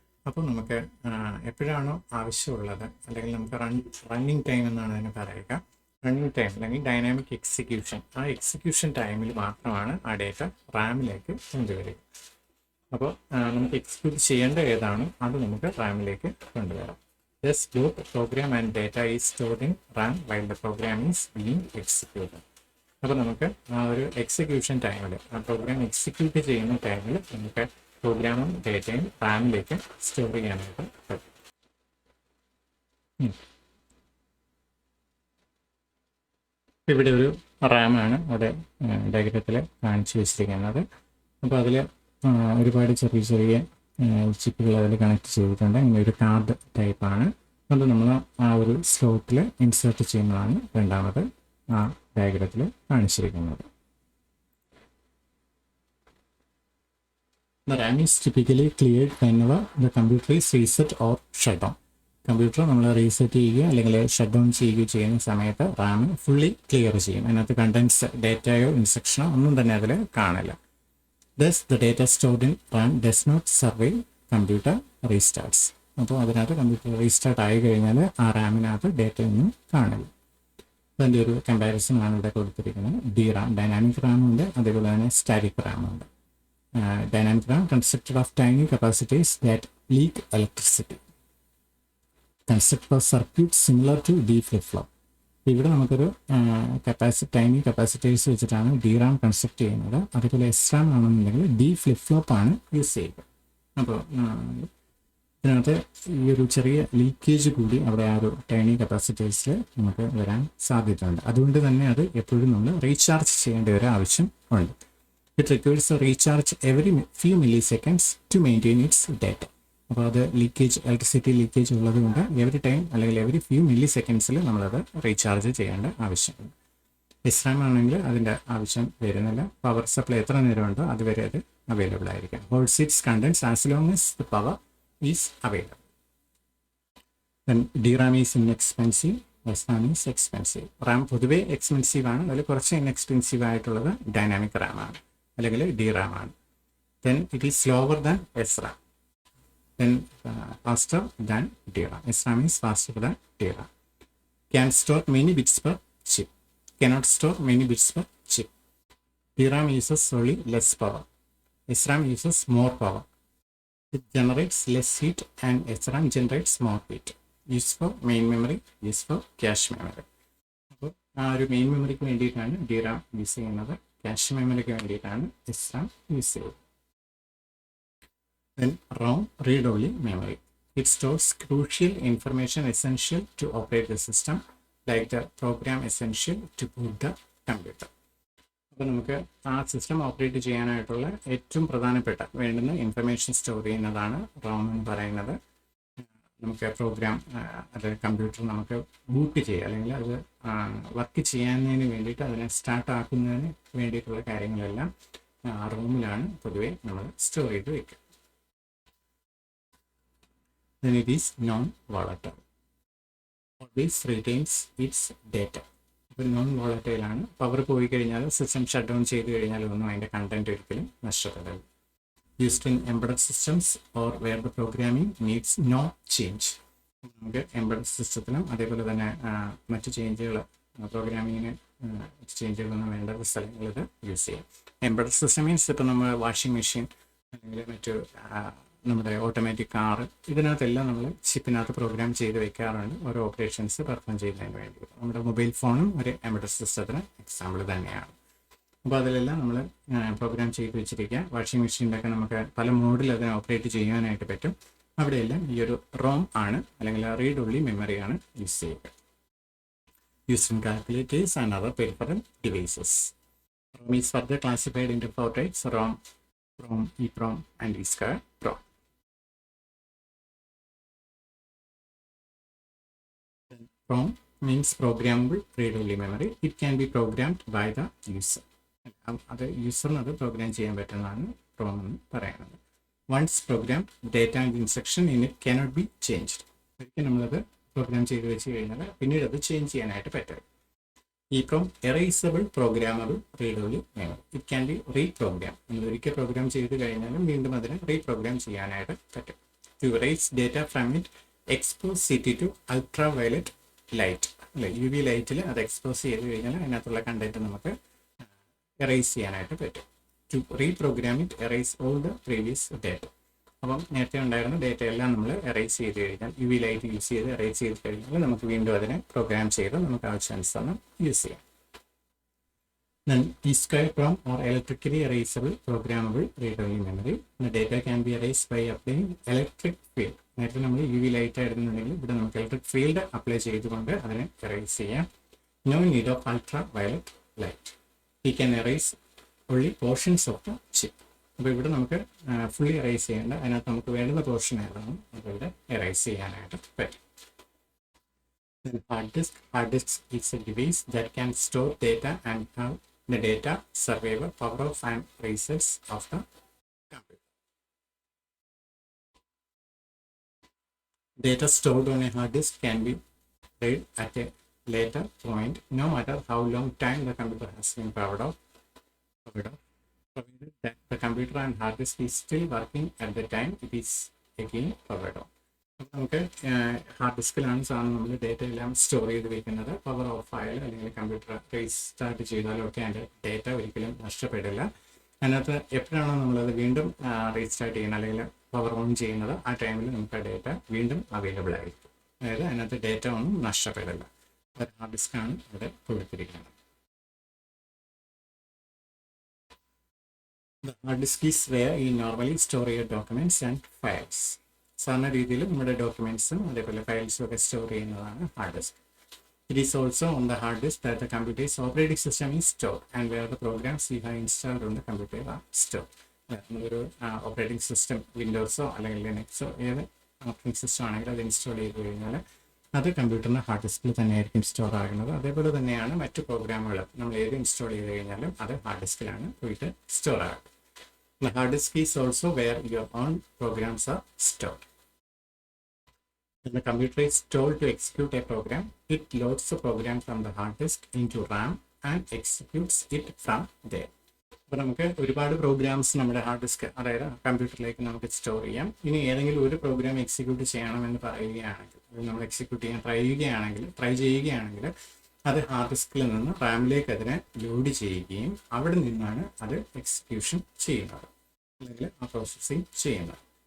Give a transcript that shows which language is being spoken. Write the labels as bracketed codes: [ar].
[ml] അപ്പോൾ നമുക്ക് എപ്പോഴാണോ ആവശ്യമുള്ളത് അല്ലെങ്കിൽ നമുക്ക് റണ്ണിങ് ടൈം എന്നാണ് അതിന് പറയുക, റണ്ണിങ് ടൈം അല്ലെങ്കിൽ ഡൈനാമിക് എക്സിക്യൂഷൻ, ആ എക്സിക്യൂഷൻ ടൈമിൽ മാത്രമാണ് ആ ഡേറ്റ റാമിലേക്ക് കൊണ്ടുവരിക. അപ്പോൾ നമുക്ക് എക്സിക്യൂട്ട് ചെയ്യേണ്ട ഏതാണോ അത് നമുക്ക് റാമിലേക്ക് കൊണ്ടുവരാം. [en] Thus, both program and data is stored in RAM while the program is being executed. [ml] അപ്പോൾ നമുക്ക് ആ ഒരു എക്സിക്യൂഷൻ ടൈമിൽ, ആ പ്രോഗ്രാം എക്സിക്യൂട്ട് ചെയ്യുന്ന ടൈമിൽ നമുക്ക് പ്രോഗ്രാമും ഡേറ്റയും റാമിലേക്ക് സ്റ്റോർ ചെയ്യാനായിട്ട് പറ്റും. ഇവിടെ ഒരു റാമാണ് അവിടെ ഡയഗ്രത്തിൽ കാണിച്ചു വെച്ചിരിക്കുന്നത്. അപ്പോൾ അതിൽ ഒരുപാട് ചെറിയ ചെറിയ ചിപ്പുകൾ അതിൽ കണക്ട് ചെയ്തിട്ടുണ്ട്. ഇങ്ങനെ ഒരു കാർഡ് ടൈപ്പാണ്. അത് നമ്മൾ ആ ഒരു സ്ലോട്ടിൽ ഇൻസേർട്ട് ചെയ്യുന്നതാണ് രണ്ടാമത് ആ ഡയഗ്രത്തിൽ കാണിച്ചിരിക്കുന്നത്. [en] The RAM is typically cleared whenever the computer is reset or shut down. [ml] Computer നമ്മൾ റീസെറ്റ് ചെയ്യുകയോ അല്ലെങ്കിൽ ഷട്ട് ഡൗൺ ചെയ്യുകയോ ചെയ്യുന്ന സമയത്ത് റാം ഫുള്ളി ക്ലിയർ ചെയ്യും. അതിനകത്ത് കണ്ടൻസ് ഡേറ്റയോ ഇൻസ്ട്രക്ഷനോ ഒന്നും തന്നെ അതിൽ കാണില്ല. [en] Thus, the data stored in RAM does not survive computer restarts. [ml] അപ്പോൾ അതിനകത്ത് കമ്പ്യൂട്ടർ റീസ്റ്റാർട്ട് ആയി കഴിഞ്ഞാൽ ആ റാമിനകത്ത് ഡേറ്റ ഒന്നും കാണില്ല. അതിൻ്റെ ഒരു കമ്പാരിസൺ ആണ് ഇവിടെ കൊടുത്തിരിക്കുന്നത്. DRAM ഡൈനാമിക് റാമുണ്ട്, അതേപോലെ തന്നെ static റാമുണ്ട്. [en] Dynamic RAM consisted of tiny capacitors that leak electricity. Construct a circuit similar to D flip-flop. [ml] ഇവിടെ നമുക്കൊരു ടൈനി കപ്പാസിറ്റേഴ്സ് വെച്ചിട്ടാണ് DRAM കൺസ്ട്രക്ട് ചെയ്യുന്നത്. അതുപോലെ SRAM ആണെന്നുണ്ടെങ്കിൽ D ഫ്ലിപ്പ്-ഫ്ലോപ്പ് ആണ് യൂസ് ചെയ്യുക. അപ്പോൾ ഇതിനകത്ത് ഈ ഒരു ചെറിയ ലീക്കേജ് കൂടി അവിടെ ആ ഒരു ടൈനി കപ്പാസിറ്റേഴ്സിൽ നമുക്ക് വരാൻ സാധ്യതയുണ്ട്. അതുകൊണ്ട് തന്നെ അത് എപ്പോഴും നമ്മൾ റീചാർജ് ചെയ്യേണ്ട ഒരു ആവശ്യം ഉണ്ട്. [en] It requires a recharge every few milliseconds to maintain its data. [ml] അപ്പോൾ അത് ഇലക്ട്രിസിറ്റി ലീക്കേജ് ഉള്ളത് കൊണ്ട് എവറി ടൈം അല്ലെങ്കിൽ എവറി ഫ്യൂ മില്ലി സെക്കൻഡ്സിൽ നമ്മളത് റീചാർജ് ചെയ്യേണ്ട ആവശ്യമുണ്ട്. SRAM ആണെങ്കിൽ അതിൻ്റെ ആവശ്യം വരുന്നില്ല. പവർ സപ്ലൈ എത്ര നേരമുണ്ടോ അതുവരെ അത് അവൈലബിൾ ആയിരിക്കും. [en] Holds its contents as long as the power is available. Then DRAM is inexpensive, SRAM is expensive. [ml] Ram പൊതുവേ എക്സ്പെൻസീവ് ആണ്. അതിൽ കുറച്ച് ഇൻഎക്സ്പെൻസീവ് ആയിട്ടുള്ളത് ഡൈനാമിക് റാം ആണ് അല്ലെങ്കിൽ DRAM ആണ്. [en] Then it is slower than SRAM. Then faster than DRAM. SRAM is faster than DRAM. Can store many bits per chip. Cannot store many bits per chip. DRAM uses only less power. SRAM uses more power. It generates less heat and SRAM generates more heat. Used for main memory, used for cache memory. [ml] അപ്പോൾ ആ ഒരു main മെമ്മറിക്ക് വേണ്ടിയിട്ടാണ് DRAM use ചെയ്യുന്നത്. Cash മെമ്മറിക്ക് വേണ്ടിയിട്ടാണ് SRAM use ചെയ്യുന്നത്. [en] Then ROM, read-only memory. It stores crucial information essential to operate the system, like the program essential to boot the computer. [ml] അപ്പോൾ നമുക്ക് ആ സിസ്റ്റം ഓപ്പറേറ്റ് ചെയ്യാനായിട്ടുള്ള ഏറ്റവും പ്രധാനപ്പെട്ട വേണ്ടുന്ന ഇൻഫർമേഷൻ സ്റ്റോർ ചെയ്യുന്നതാണ് ROM എന്ന് പറയുന്നത്. നമുക്ക് പ്രോഗ്രാം അത് കമ്പ്യൂട്ടർ നമുക്ക് ബൂട്ട് ചെയ്യുക അല്ലെങ്കിൽ അത് വർക്ക് ചെയ്യാനതിന് വേണ്ടിയിട്ട് അതിനെ സ്റ്റാർട്ട് ആക്കുന്നതിന് വേണ്ടിയിട്ടുള്ള കാര്യങ്ങളെല്ലാം ROM-ലാണ് പൊതുവെ നമ്മൾ സ്റ്റോർ ചെയ്ത് വയ്ക്കുക. [en] Then it is non-volatile. Always retains its data. [ml] ഇപ്പോൾ നോൺ വോളറ്റൈൽ ആണ്. പവർ പോയി കഴിഞ്ഞാൽ സിസ്റ്റം ഷട്ട് ഡൗൺ ചെയ്ത് കഴിഞ്ഞാൽ ഒന്നും അതിൻ്റെ കണ്ടന്റ് ഒരിക്കലും നഷ്ടപ്പെടില്ല. [en] Used in embedded systems or where the programming needs no change. [ml] നമുക്ക് എംബഡഡ് സിസ്റ്റത്തിനും അതേപോലെ തന്നെ മറ്റ് ചേഞ്ചുകൾ പ്രോഗ്രാമിങ്ങിന് ചേഞ്ചുകളൊന്നും വേണ്ട സ്ഥലങ്ങളിൽ ഇത് യൂസ് ചെയ്യാം. എംബഡഡ് സിസ്റ്റം മീൻസ് ഇപ്പോൾ നമ്മൾ വാഷിംഗ് മെഷീൻ അല്ലെങ്കിൽ മറ്റു നമ്മുടെ ഓട്ടോമാറ്റിക് കാറ് ഇതിനകത്തെല്ലാം നമ്മൾ ചിപ്പിനകത്ത് പ്രോഗ്രാം ചെയ്ത് വെക്കാറുണ്ട് ഓരോ ഓപ്പറേഷൻസ് പെർഫോം ചെയ്യുന്നതിന് വേണ്ടി. നമ്മുടെ മൊബൈൽ ഫോണും ഒരു എംബഡഡ് സിസ്റ്റത്തിന് എക്സാമ്പിൾ തന്നെയാണ്. അപ്പോൾ അതിലെല്ലാം നമ്മൾ പ്രോഗ്രാം ചെയ്ത് വെച്ചിരിക്കുക. വാഷിംഗ് മെഷീനിലൊക്കെ നമുക്ക് പല മോഡിൽ അതിനെ ഓപ്പറേറ്റ് ചെയ്യാനായിട്ട് പറ്റും. അവിടെയെല്ലാം ഈ ഒരു ROM ആണ് അല്ലെങ്കിൽ റീഡ് ഓൺലി മെമ്മറിയാണ് യൂസ് ചെയ്യുക. [en] Used in calculators and other peripheral devices. ROM is further classified into 4 types: ROM, PROM, EEPROM, and ESCAR-PROM. PROM means programmable read-only memory. It can be programmed by the user. [ml] അത് യൂസറിന് അത് programme ചെയ്യാൻ പറ്റുന്നതാണ് PROM എന്ന് പറയുന്നത്. [en] Once programmed, data and instruction in it cannot be changed. [ml] ഒരിക്കലും നമ്മളത് programme ചെയ്ത് വെച്ച് കഴിഞ്ഞാൽ പിന്നീട് അത് ചേഞ്ച് ചെയ്യാനായിട്ട് പറ്റും. [en] EEPROM, erasable programmable read-only memory. It can be reprogrammed. [ml] നമ്മൾ ഒരിക്കൽ പ്രോഗ്രാം ചെയ്ത് കഴിഞ്ഞാലും വീണ്ടും അതിനെ റീപ്രോഗ്രാം ചെയ്യാനായിട്ട് പറ്റും. [en] To erase data from it, expose it to ultraviolet light. [ml] അല്ലെ, UV ലൈറ്റിൽ അത് എക്സ്പോസ് ചെയ്ത് കഴിഞ്ഞാൽ അതിനകത്തുള്ള കണ്ടന്റ് നമുക്ക് എറേസ് ചെയ്യാനായിട്ട് പറ്റും. [en] To reprogram it, erase all the previous data. [ml] അപ്പം നേരത്തെ ഉണ്ടായിരുന്ന ഡേറ്റ എല്ലാം നമ്മൾ എറേസ് ചെയ്ത് കഴിഞ്ഞാൽ UV ലൈറ്റ് യൂസ് ചെയ്ത് എറേസ് ചെയ്ത് കഴിഞ്ഞാൽ നമുക്ക് വീണ്ടും അതിനെ പ്രോഗ്രാം ചെയ്ത് നമുക്ക് ആവശ്യാനുസരണം യൂസ് ചെയ്യാം. [en] Then ESCAR-PROM or electrically erasable programmable read-only memory. The data can be erased by applying electric field. [ml] നേരത്തെ നമ്മൾ UV ലൈറ്റ് ആയിരുന്നുണ്ടെങ്കിൽ ഇവിടെ നമുക്ക് ഇലക്ട്രിക് ഫീൽഡ് അപ്ലൈ ചെയ്തുകൊണ്ട് അതിനെ എറേസ് ചെയ്യാം. [en] No need of ultraviolet light. We can erase only portions of the chip. [ml] അപ്പോൾ ഇവിടെ നമുക്ക് ഫുള്ളി എറേസ് ചെയ്യേണ്ട അതിനകത്ത് നമുക്ക് വേണ്ടുന്ന പോർഷൻ ഏതാണ് അതിവിടെ എറേസ് ചെയ്യാനായിട്ട് പറ്റും. [en] Hard disk is a device that can store data and have the data survive power of and resets of the computer. Data stored on a hard disk can be read at a later point, no matter how long time the computer has been provided that the computer and hard disk is still working at the time it is again powered on. [ml] നമുക്ക് hard ഡിസ്കിലാണ് സാധനം നമ്മൾ data എല്ലാം store ചെയ്ത് വെക്കുന്നത്. Power of ആയാലും അല്ലെങ്കിൽ computer restart ചെയ്താലും ഒക്കെ അതിൻ്റെ ഡേറ്റ ഒരിക്കലും നഷ്ടപ്പെടില്ല. അതിനകത്ത് എപ്പോഴാണോ നമ്മളത് വീണ്ടും റീസ്റ്റാർട്ട് ചെയ്യുന്നത് അല്ലെങ്കിൽ പവർ ഓൺ ചെയ്യുന്നത്, ആ ടൈമിൽ നമുക്ക് ആ ഡേറ്റ വീണ്ടും അവൈലബിൾ ആയിരിക്കും. അതായത് അതിനകത്ത് ഡേറ്റ ഒന്നും നഷ്ടപ്പെടില്ല. ഒരു ഹാർഡ് ഡിസ്ക്കാണ് ഇവിടെ കൊടുത്തിരിക്കുന്നത്. [en] The hard disk is where you normally store your documents and files. [ml] സാധാരണ രീതിയിൽ നമ്മുടെ ഡോക്യുമെന്റ്സും അതേപോലെ ഫയൽസും ഒക്കെ സ്റ്റോർ ചെയ്യുന്നതാണ് hard disk. [en] It is also on the hard disk that the computer's operating system is stored and where the programs you have installed on the computer are stored. [ml] നമ്മളൊരു operating system വിൻഡോസോ അല്ലെങ്കിൽ ലിനക്സോ ഏത് operating system ആണെങ്കിലും അത് install ചെയ്ത് കഴിഞ്ഞാൽ അത് കമ്പ്യൂട്ടറിൻ്റെ hard ഡിസ്കിൽ തന്നെയായിരിക്കും സ്റ്റോർ ആകുന്നത്. അതേപോലെ തന്നെയാണ് മറ്റു പ്രോഗ്രാമുകൾ നമ്മൾ ഏത് ഇൻസ്റ്റാൾ ചെയ്ത് കഴിഞ്ഞാലും അത് ഹാർഡ് ഡിസ്കിലാണ് പോയിട്ട് സ്റ്റോർ ആകും. [en] The hard disk is also where your own programs are stored. When the computer is told to execute a program, it loads the program from the hard disk into RAM and executes it from there. [ml] അപ്പോൾ നമുക്ക് ഒരുപാട് programmes നമ്മുടെ hard disk അതായത് കമ്പ്യൂട്ടറിലേക്ക് നമുക്ക് store ചെയ്യാം. ഇനി ഏതെങ്കിലും ഒരു പ്രോഗ്രാം എക്സിക്യൂട്ട് ചെയ്യണമെന്ന് പറയുകയാണെങ്കിൽ, നമ്മൾ എക്സിക്യൂട്ട് ചെയ്യാൻ ട്രൈ ചെയ്യുകയാണെങ്കിൽ അത് ഹാർഡ് ഡിസ്കിൽ നിന്ന് റാമിലേക്ക് അതിനെ ലോഡ് ചെയ്യുകയും അവിടെ നിന്നാണ് അത് എക്സിക്യൂഷൻ ചെയ്യുന്നത് അല്ലെങ്കിൽ ആ പ്രോസസ്സിങ് ചെയ്യുന്നത്.